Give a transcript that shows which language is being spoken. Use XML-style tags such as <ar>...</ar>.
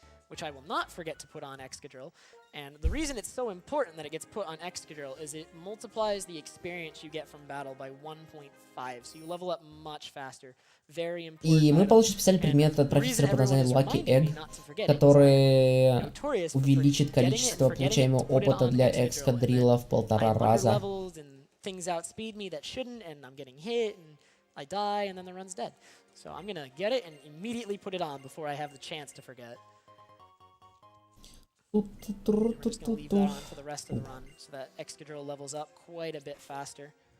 <en>Which I will not forget to put on Excadrill. And the reason it's so important that it gets put on Excadrill is it multiplies the experience you get from battle by 1.5, so you level up much faster. Very important.</en> <ru>И мы получим специальный предмет от профессора под названием Lucky Egg, который увеличит количество получаемого опыта для Excadrilla в 1,5 раза.</ru> <en>Things outspeed me that shouldn't, and I'm getting hit, and I die, and then the run's dead. So I'm gonna get it and immediately put it on before I have the chance to forget. I'm just gonna leave that on for the rest of the run, so that Excadrill levels up quite a bit faster.</en>